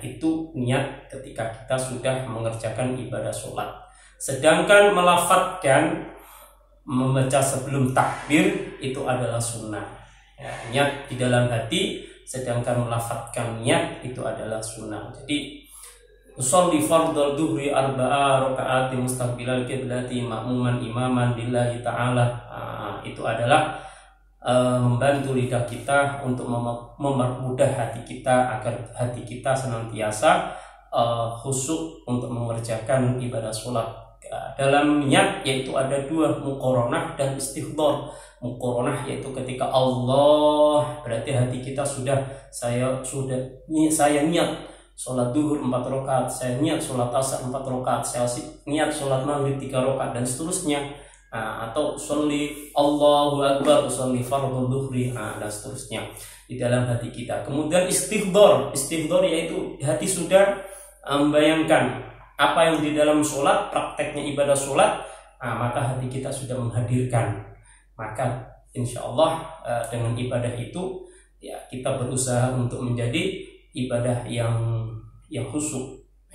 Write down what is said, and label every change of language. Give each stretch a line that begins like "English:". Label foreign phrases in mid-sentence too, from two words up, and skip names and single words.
Indonesian: Itu niat ketika kita sudah mengerjakan ibadah sholat. Sedangkan melafadzkan, membaca sebelum takbir itu adalah sunnah. Ya, niat di dalam hati, sedangkan melafadzkan niat itu adalah sunnah.
Arabic: Jadi أصلي فرض الظهر 4 ركعات مستقبل القبلة مأموما إماما لله تعالى.
Indonesian: Itu adalah membantu lidah kita untuk mempermudah hati kita agar hati kita senantiasa khusyuk untuk mengerjakan ibadah sholat. Dalam niat yaitu ada 2, muqaranah dan istihdar. Muqaranah yaitu ketika Allah, berarti hati kita saya niat sholat duhur 4 rakaat, saya niat sholat asar 4 rakaat, saya niat sholat maghrib 3 rakaat dan seterusnya.
Arabic: Atau صلي الله أكبر صلي فرض الظهر,
Indonesian: dan seterusnya di dalam hati kita. Kemudian istihdar yaitu hati sudah membayangkan apa yang di dalam sholat, prakteknya ibadah sholat, maka hati kita sudah menghadirkan. Maka
Arabic: إن شاء الله
Indonesian: dengan ibadah itu ya kita berusaha untuk menjadi ibadah yang khusyuk, ya.